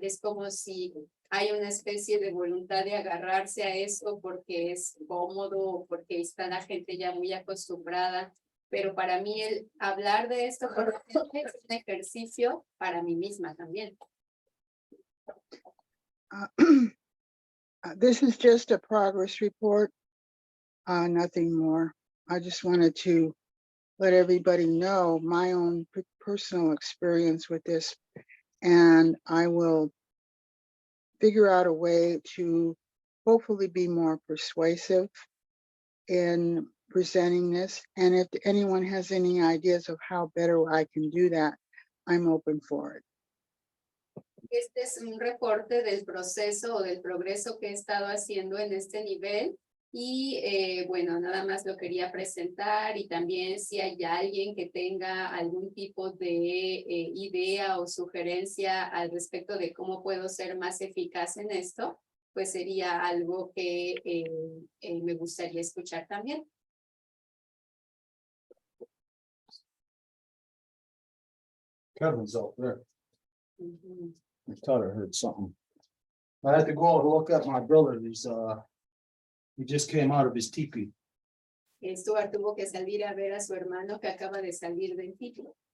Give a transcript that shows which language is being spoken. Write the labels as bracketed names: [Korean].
[Spanish] Es como si hay una especie de voluntad de agarrarse a eso porque es cómodo, porque está la gente ya muy acostumbrada. Pero para mí el hablar de esto con la gente es un ejercicio para mí misma también. [English] This is just a progress report, nothing more. I just wanted to let everybody know my own personal experience with this, and I will figure out a way to hopefully be more persuasive in presenting this. And if anyone has any ideas of how better I can do that, I'm open for it. [Spanish] Este es un reporte del proceso o del progreso que he estado haciendo en este nivel y bueno, nada más lo quería presentar y también si hay alguien que tenga algún tipo de idea o sugerencia al respecto de cómo puedo ser más eficaz en esto, pues sería algo que me gustaría escuchar también. [English] Kevin's out there. Ujú. I thought I heard something. I had to go and look at my brother. He just came out of his teepee. [Spanish] Stuart tuvo que salir a ver a su hermano que acaba de salir del título.